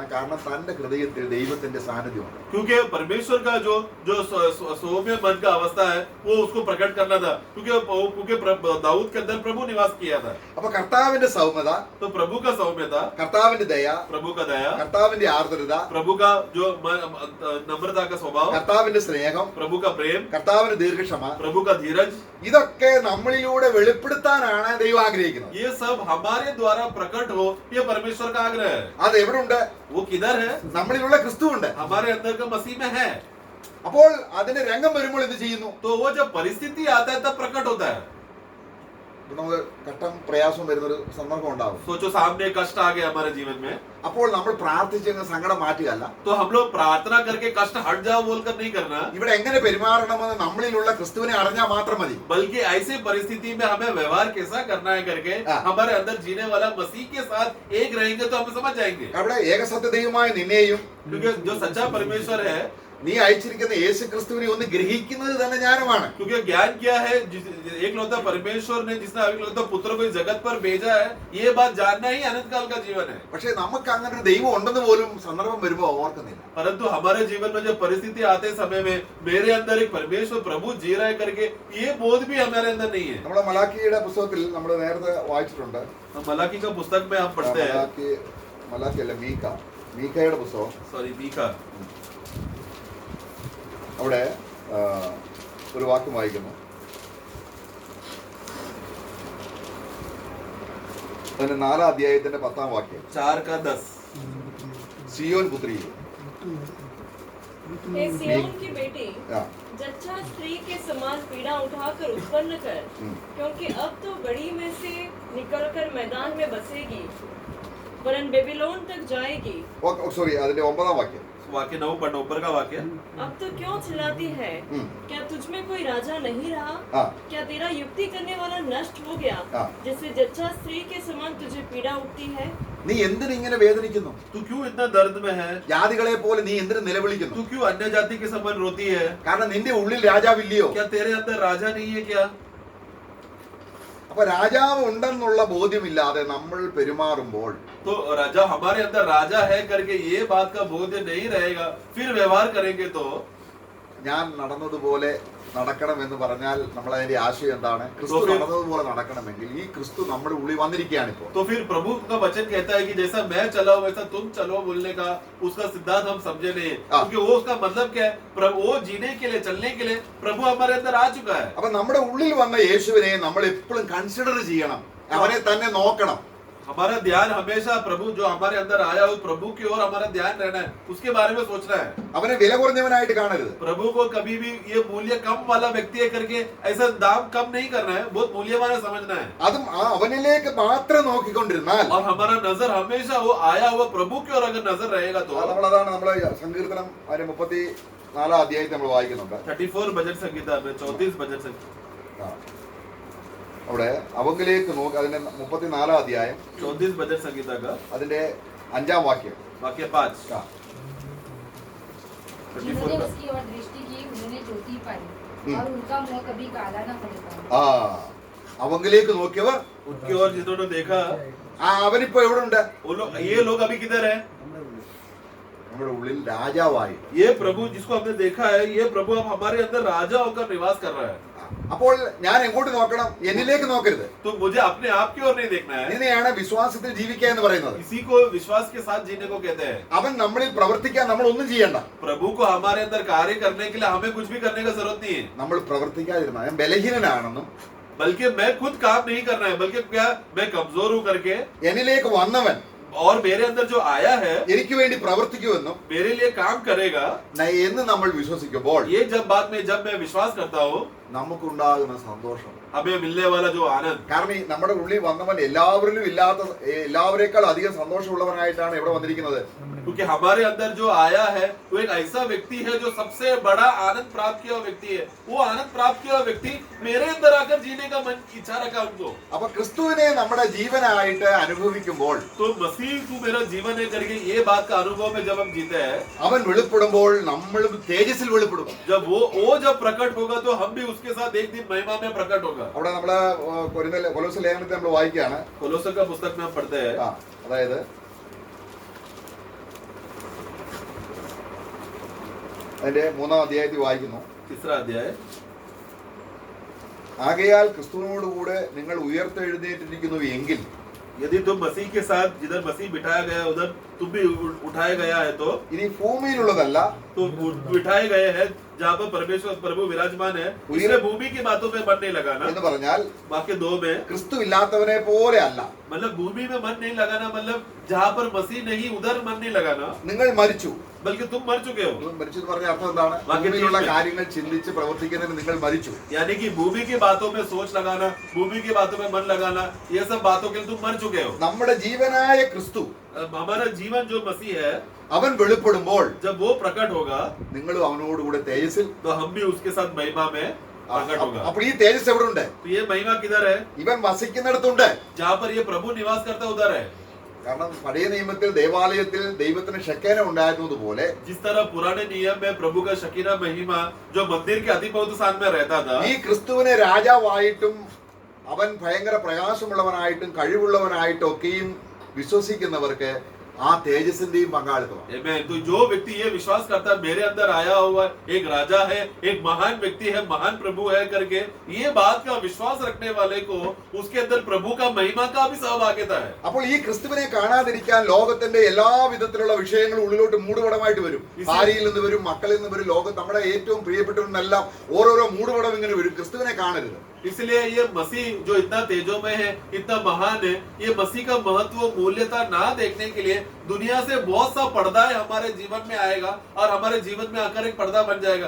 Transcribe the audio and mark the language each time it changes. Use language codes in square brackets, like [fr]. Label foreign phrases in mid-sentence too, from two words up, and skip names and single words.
[ml] കാരണം തന്റെ ഹൃദയത്തിൽ ദൈവത്തിന്റെ സാന്നിധ്യമുണ്ട്. [hi] क्योंकि परमेश्वर का जो जो सौम्य मन का अवस्था है वो उसको प्रकट करना था, क्योंकि दाऊद के अंदर प्रभु निवास किया था. [ml] അപ്പൊ കർത്താവിന്റെ സൗമ്യത, [hi] तो प्रभु का सौम्यता, [ml] കർത്താവിന്റെ ദയ, [hi] प्रभु का दया, [ml] കർത്താവിന്റെ ആർദ്രത, [hi] प्रभु का जो नम्रता का स्वभाव, [ml] കർത്താവിന്റെ സ്നേഹം, [hi] प्रभु का प्रेम, [ml] കർത്താവിന്റെ ദീർഘക്ഷമ, [hi] प्रभु का धीरज, [ml] ഇതൊക്കെ നമ്മളിലൂടെ വെളിപ്പെടുത്താനാണ് ദൈവം ആഗ്രഹിക്കുന്നത്. [hi] ये सब हमारे द्वारा प्रकट हो, ये परमेश्वर का आग्रह है. [ml] അത് എവിടുണ്ട്? [hi] वो किधर है? [ml] നമ്മളിലുള്ള ക്രിസ്തുവുണ്ട്. [hi] हमारे अंदर का मसीह में है. [ml] അപ്പോൾ അതിന് രംഗം വരുമ്പോൾ എന്ത് ചെയ്യുന്നു? [hi] तो वो जब परिस्थिति आता है तब प्रकट होता है. [ml] നമുക്ക് ഘട്ടം പ്രയാസം വരുന്നൊരു സന്ദർഭം ഉണ്ടാവും. [hi] सोचो सामने कष्ट आ गया हमारे जीवन में, [ml] അപ്പോൾ നമ്മൾ പ്രാർത്ഥിച്ചങ്ങ് സങ്കടം മാറ്റുകയല്ല. [hi] तो हम लोग प्रार्थना करके कष्ट हट जाओ बोलकर नहीं करना, [ml] ഇവിടെ എങ്ങനെ പെരുമാറണമെന്ന് നമ്മളിലുള്ള ക്രിസ്തുവിനെ അറിഞ്ഞാൽ മാത്രം മതി. [hi] बल्कि ऐसे परिस्थिति में हमें व्यवहार कैसा करना है करके हमारे अंदर जीने वाला मसीह के साथ एक रहेंगे तो हम समझ जाएंगे. [ml] അവിടെ ഏകസത്യ ദൈവമായ നിന്നെയും [hi] क्योंकि जो सच्चा परमेश्वर है, [ml] നീ അയച്ചിരിക്കുന്ന യേശു ക്രിസ്തുവിനെ ഒന്ന് ഗ്രഹിക്കുന്നത് തന്നെ ജ്ഞാനമാണ്. [hi] क्योंकि ज्ञान क्या है, एक लौता परमेश्वर ने जिसने एक लौता पुत्र को इस जगत पर भेजा है, ये बात जानना ही अनंत काल का जीवन है. [ml] പക്ഷെ നമുക്ക് അങ്ങനെ ഒരു ദൈവം ഉണ്ടെന്ന് പോലും സന്ദർഭം വരുമ്പോൾ ഓർക്കുന്നില്ല. [hi] परंतु हमारे जीवन में जो परिस्थिति आते समय में मेरे अंदर एक परमेश्वर प्रभु जी रहा है करके ये बोध भी हमारे अंदर नहीं है. [ml] നമ്മുടെ മലാക്കിയുടെ പുസ്തകത്തിൽ നമ്മൾ നേരത്തെ വായിച്ചിട്ടുണ്ട്. [hi] मलाकी का पुस्तक में हम पढ़ते हैं, [ml] മലാക്കി അല്ല, മീഖയുടെ പുസ്തകം. [hi] सॉरी मीका, [ml] അവിടെ ഒരു വാക്യം വായിക്കുന്നു. അതിന്റെ 4-ാം അധ്യായത്തിന്റെ 10-ാം വാക്യം. 4:10. സിയോൻ പുത്രി, [hi] हे सिय्योन की बेटी, [ml] ആ, [hi] जच्चा स्त्री के समान पीड़ा उठाकर उत्पन्न कर, क्योंकि अब तो बड़ी में से निकलकर मैदान में बसेगी, वरन बेबीलोन तक जाएगी. [ml] സോറി, അതിന്റെ 9-ാം വാക്യം. [hi] वाक्य 9 पढ़ना, ऊपर का वाक्य. अब तो क्यों चिल्लाती है? क्या तुझ में कोई राजा नहीं रहा? हाँ। क्या तेरा युक्ति करने वाला नष्ट हो गया? हाँ। जिससे जच्चा स्त्री के समान तुझे पीड़ा उठती है? [ml] നീ എന്തിന് ഇങ്ങനെ വേദനിക്കുന്നു? [hi] तू क्यों इतना दर्द में है? [ml] ജാതികളെ പോലെ നീ എന്തിന് നിലവിളിക്കുന്നു? [hi] तू क्यों अन्य जाति के समान रोती है? [ml] കാരണം നിന്റെ ഉള്ളിൽ രാജാവില്ലയോ? [hi] क्या तेरे अंदर राजा नहीं है क्या? [ml] അപ്പൊ രാജാവ് ഉണ്ടെന്നുള്ള ബോധ്യമില്ലാതെ നമ്മൾ പെരുമാറുമ്പോൾ [hi] तो राजा हमारे अंदर राजा है करके ये बात का बोध नहीं रहेगा, फिर व्यवहार करेंगे तो [ml] ഞാൻ നടന്നതുപോലെ നടക്കണം എന്ന് പറഞ്ഞാൽ നമ്മൾ അതിന്റെ ആശയം എന്താണ്? ക്രിസ്തു നടന്നതുപോലെ നടക്കണമെങ്കിൽ ഈ ക്രിസ്തു നമ്മുടെ ഉള്ളിൽ വന്നിരിക്കുകയാണ് ഇപ്പോൾ. [hi] तो फिर प्रभु का वचन कहता है कि जैसा मैं चला हूं वैसा तुम चलो बोलने का उसका सिद्धांत हम समझे नहीं, क्योंकि वो उसका मतलब क्या है? प्रभु वो जीने के लिए, चलने के लिए प्रभु हमारे अंदर आ चुका है. [ml] അപ്പൊ നമ്മുടെ ഉള്ളിൽ വന്ന യേശുവിനെ നമ്മൾ എപ്പോഴും കൺസിഡർ ചെയ്യണം, അവനെ തന്നെ നോക്കണം. [hi] हमारा ध्यान हमेशा प्रभु जो हमारे अंदर आया हो प्रभु की ओर हमारा ध्यान रहना है, उसके बारे में सोचना है. [ml] അവനെ വില കുറഞ്ഞവനായിട്ട് കാണരുത്. [hi] प्रभु को कभी भी ये मूल्य कम वाला व्यक्ति है करके ऐसा दाम कम नहीं करना है, बहुत मूल्यवान है समझना है. [ml] അതും ആ അവനിലേക്ക് മാത്രം നോക്കിക്കൊണ്ടിരുന്നാൽ, [hi] और हमारा नजर हमेशा वो आया हुआ प्रभु की ओर अगर नजर रहेगा तो [ml] നമ്മളതാണ് നമ്മളെ സങ്കീർത്തനം 34-ാം അധ്യായത്തിൽ നമ്മൾ വായിക്കുന്നുണ്ട്. [hi] 34 भजन संगीता में 34 भजन संगीता, [ml] അവിടെ അവങ്കിലേക്ക് നോക്ക്. അതിന്റെ 34-ാം അധ്യായം [hi] 34 भजन संगीता का [ml] അതിന്റെ 5-ാം വാക്യം. [hi] वाक्य 5. जिन्होंने उसकी ओर दृष्टि की उन्होंने ज्योति पाई और उनका मुंह कभी काला न पड़ेगा. [ml] ആ അവങ്കിലേക്ക് നോക്കിയവർ, [hi] उनकी ओर जिन्होंने देखा, [ml] അവനിപ്പോ എവിടെ ഉണ്ട്? [hi] ये लोग अभी किधर है? [ml] നമ്മുടെ ഉള്ളിൽ രാജാവായി. [hi] ये प्रभु जिसको हमने देखा है, ये प्रभु अब हमारे अंदर राजा होकर निवास कर रहा है. [ml] അപ്പോൾ ഞാൻ എങ്ങോട്ട് നോക്കണം? എന്നിലേക്ക് നോക്കരുത്. [hi] तो मुझे अपने आप की ओर नहीं देखना है. [ml] ഇതിനെയാണ് വിശ്വാസത്തിൽ ജീവിക്കുക എന്ന് പറയുന്നത്. [hi] इसी को विश्वास के साथ जीने को कहते हैं. [ml] അവൻ നമ്മളിൽ പ്രവർത്തിക്കാൻ നമ്മൾ ഒന്നും ചെയ്യണ്ട. [hi] प्रभु को हमारे अंदर कार्य करने के लिए हमें कुछ भी करने का जरूरत नहीं है. [ml] നമ്മൾ പ്രവർത്തിക്കാതിരുന്നാൽ ഞാൻ ബലഹീനനാണെന്നും [hi] बल्कि मैं खुद काम नहीं करना है, बल्कि क्या मैं कमजोर हूं करके [ml] എന്നിലേക്ക് വന്നവൻ [hi] और मेरे अंदर जो आया है [ml] എനിക്ക് വേണ്ടി പ്രവർത്തിക്കുമെന്നും [hi] मेरे लिए काम करेगा, [ml] എന്ന് നമ്മൾ വിശ്വസിക്കുമ്പോൾ [hi] ये जब मैं विश्वास करता हूँ [ml] നമുക്കുണ്ടാകുന്ന സന്തോഷം, [hi] हमें मिलने वाला जो आनंद, [ml] കാരണം ഈ നമ്മുടെ ഉള്ളിൽ വന്നവൻ എല്ലാവരിലും ഇല്ലാത്ത എല്ലാവരെക്കാൾ അധികം സന്തോഷമുള്ളവനായിട്ടാണ് ഇവിടെ വന്നിരിക്കുന്നത്. [hi] क्योंकि हमारे अंदर जो आया है वो एक ऐसा व्यक्ति है जो सबसे बड़ा आनंद प्राप्त किया हुआ व्यक्ति है. वो आनंद प्राप्त किया हुआ व्यक्ति मेरे अंदर आकर जीने का मन इच्छा रखा उनको. [ml] അപ്പൊ ക്രിസ്തുവിനെ നമ്മുടെ ജീവനായിട്ട് അനുഭവിക്കുമ്പോൾ, [hi] तो मसीह तू मेरा जीवन है करके ये बात का अनुभव में जब हम जीते हैं, [ml] അവൻ വെളിപ്പെടുമ്പോൾ നമ്മളും തേജസ്സിൽ വെളിപ്പെടും. [hi] जब वो जब प्रकट होगा तो हम भी उसके साथ एक दिन महिमा में प्रकट होगा। [ml] അവിടെ നമ്മള് കൊലോസ്യ ലേഖനത്തിൽ നമ്മൾ വായിക്കുകയാണ്. [hi] कोलोसों का पुस्तक में हम पढ़ते हैं, [ml] അതായത് അതിന്റെ 3-ാം അധ്യായത്തിൽ വായിക്കുന്നു. [hi] 3रा अध्याय, [ml] ആകയാൽ ക്രിസ്തുവിനോടുകൂടെ നിങ്ങൾ ഉയർത്തെഴുന്നേറ്റിരിക്കുന്നു എങ്കിൽ, [hi] यदि तुम मसीह के साथ जिधर मसीह बिठाया गया उधर तुम भी उठाए गया है, तो [ml] ഇനി ഭൂമിയിലുള്ളതല്ല, [hi] तो बिठाए गए हैं जहाँ पर परमेश्वर प्रभु विराजमान है, इसलिए भूमि की बातों पे मन नहीं लगाना। [ml] എന്ന് പറഞ്ഞാൽ [hi] वाक्य 2 में [ml] ക്രിസ്തു ഇല്ലാത്തവനെ പോലെ അല്ല, [hi] मतलब भूमि में मन नहीं लगाना, मतलब जहाँ पर मसीह नहीं उधर मन नहीं लगाना, [ml] നിങ്ങൾ മരിച്ചു. [hi] बल्कि तुम मर चुके हो। [ml] മരിച്ചു എന്ന് പറഞ്ഞ അർത്ഥം എന്താണ്? ഭൂമിയിലുള്ള കാര്യങ്ങൾ ചിന്തിച്ച് പ്രവർത്തിക്കുന്നതിന് നിങ്ങൾ മരിച്ചു. [hi] यानी कि भूमि की बातों में सोच लगाना, भूमि की बातों में मन लगाना, ये सब बातों के लिए तुम मर चुके हो। [ml] നമ്മുടെ ജീവനായ ക്രിസ്തു, [hi] हमारा जीवन जो मसीह है, [ml] അവൻ വെളിപ്പെടുമ്പോൾ [hi] जब वो प्रकट होगा [ml] നിങ്ങളും അവനോടുകൂടെ തേജസ്സിൽ, [hi] तो हम भी उसके साथ महिमा में प्रकट होगा। [ml] അപ്പോൾ ഈ തേജസ് എവിടെ ഉണ്ട്? [hi] तो ये महिमा किधर है? [ml] ഇവൻ വസിക്കുന്നിടത്തുണ്ട്. [hi] जहाँ पर ये प्रभु निवास करता है उधर है। [ml] കാരണം പഴയ നിയമത്തിൽ ദേവാലയത്തിൽ ദൈവത്തിന് ഷെക്കേന ഉണ്ടായിരുന്നതുപോലെ [hi] जिस तरह पुराने नियम में प्रभु का शकीना महिमा जो मंदिर के अति पवित्र स्थान में रहता था, [ml] ഈ ക്രിസ്തുവിനെ രാജാവായിട്ടും അവൻ ഭയങ്കര പ്രകാശമുള്ളവനായിട്ടും കഴിവുള്ളവനായിട്ടും ഒക്കെയും വിശ്വസിക്കുന്നവർക്ക് ആ തേജസ്സിന്റെയും പങ്കാളിത്തമാണ്. [hi] Amen। तो जो व्यक्ति ये विश्वास करता है मेरे अंदर आया हुआ एक राजा है, एक महान व्यक्ति है, महान प्रभु है करके, ये बात का विश्वास रखने वाले को उसके अंदर प्रभु का महिमा का भी सहभागिता है। [ml] അപ്പോൾ ഈ ക്രിസ്തുവിനെ കാണാതിരിക്കാൻ ലോകത്തിന്റെ എല്ലാ വിധത്തിലുള്ള വിഷയങ്ങളും ഉള്ളിലോട്ട് മൂടുപടമായിട്ട് വരും. ഭാര്യയിൽ നിന്ന് വരും, മക്കളിൽ നിന്ന് വരും, ലോകം നമ്മുടെ ഏറ്റവും പ്രിയപ്പെട്ടവരെല്ലാം ഓരോരോ മൂടുപടം ഇങ്ങനെ വരും. ക്രിസ്തുവിനെ കാണരുത്. [hi] इसलिए ये मसीह जो इतना तेजोमय है, इतना महान है, ये मसीह का महत्व मूल्यता ना देखने के लिए दुनिया से बहुत सा पर्दा हमारे जीवन में आएगा और हमारे जीवन में आकर एक पर्दा बन जाएगा।